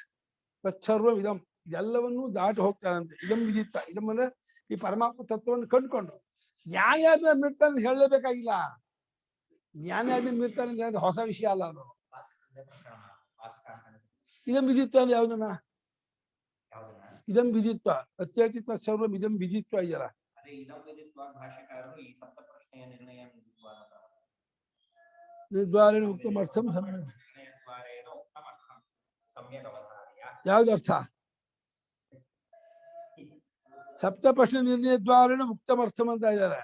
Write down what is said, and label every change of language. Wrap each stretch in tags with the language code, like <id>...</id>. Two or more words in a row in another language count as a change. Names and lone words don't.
<sa>ತತ್ಸರ್ವ ಇದಂ,</sa> <kn>ಇದೆಲ್ಲವನ್ನೂ ದಾಟಿ ಹೋಗ್ತಾರಂತೆ.</kn> <sa>ಇದಂ ವಿದಿತ್ತ,</sa> <kn>ಇದಂ ಅಂದ್ರೆ ಈ ಪರಮಾತ್ಮ ತತ್ವವನ್ನು ಕಂಡುಕೊಂಡು ಜ್ಞಾನಿ ಆದ್ಮೇಲೆ ಮೀರ್ತಾನೆ ಹೇಳಲೇಬೇಕಾಗಿಲ್ಲ. ಜ್ಞಾನಿ ಆದ್ಮೇಲೆ ಮೀರ್ತಾನೆ ಅಂದ್ರೆ ಹೊಸ ವಿಷಯ ಅಲ್ಲ ಅದು.</kn> <sa>ಇದಂ ವಿದಿತ್ವ</sa> <kn>ಅಂದ್ರೆ ಯಾವ್ದನ್ನ?</kn> <sa>ಇದಂ ವಿದಿತ್ವ ಅತ್ಯೇತಿ ತತ್ಸರ್ವಂ ಇದಂ ವಿದಿತ್ವ ಇದೆಯಲ್ಲ. ನಿರ್ದ್ವಾರೇಣ ಉತ್ತಮರ್ಥಂ</sa> <kn>ಯಾವ್ದು ಅರ್ಥ?</kn> <sa>ಸಪ್ತಪ್ರಶ್ನೆ ನಿರ್ಣಯ ದ್ವಾರೇಣ ಮುಕ್ತಮರ್ಥಂ</sa> <kn>ಅಂತ ಇದ್ದಾರೆ.</kn>